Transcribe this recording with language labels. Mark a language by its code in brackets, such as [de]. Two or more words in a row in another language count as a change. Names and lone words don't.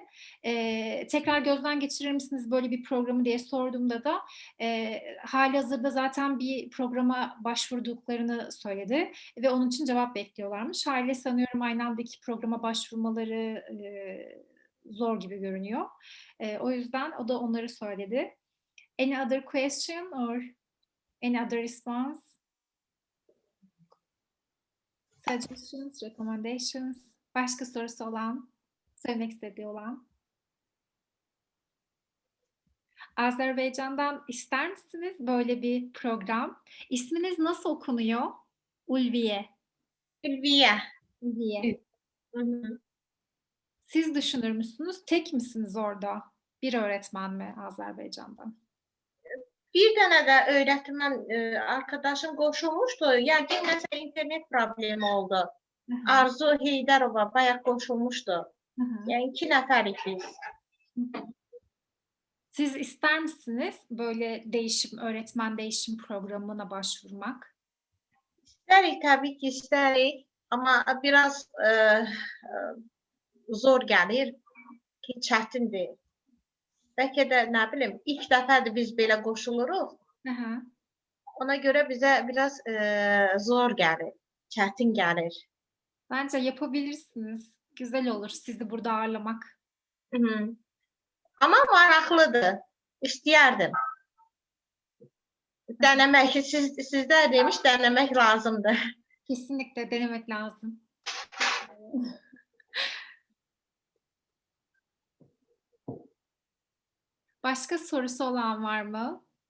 [tr] Tekrar gözden geçirir misiniz böyle bir programı diye sorduğumda da halihazırda zaten bir programa başvurduklarını söyledi ve onun için cevap bekliyorlarmış. Haliyle sanıyorum aynı anda iki programa başvurmaları zor gibi görünüyor. O yüzden o da onları söyledi. [en] Any other question or any other response? Suggestions, recommendations? [tr] Başka sorusu olan, söylemek istediği olan? Azerbaycan'dan ister misiniz böyle bir program? İsminiz nasıl okunuyor? Ulviye. Ulviye. Ulviye. Siz düşünür müsünüz? Tek misiniz orada? Bir öğretmen mi Azerbaycan'dan? [az] bir dənə də öyrətmən arkadaşım qoşulmuşdu. Yəqin nəsə internet problemi oldu. Arzu Heydərova bayaq qoşulmuşdu. Yəni 2 nəfərik biz. [tr] Siz ister misiniz böyle değişim, öğretmen değişim programına başvurmak? [az] İstərik, təbii ki, istərik. Amma biraz zor gəlir ki, çətindir. Bəlkə də, nə bilim, ilk dəfədir biz belə qoşuluruq. Ona görə bizə biraz zor gəlir, çətin gəlir. [tr] Bence yapabilirsiniz. Güzel olur sizi burada ağırlamak. [az] Amma maraqlıdır. İstəyərdim. [tr] Denemek, sizler demiş denemek lazımdır. Kesinlikle denemek lazım. Başka sorusu olan var mı?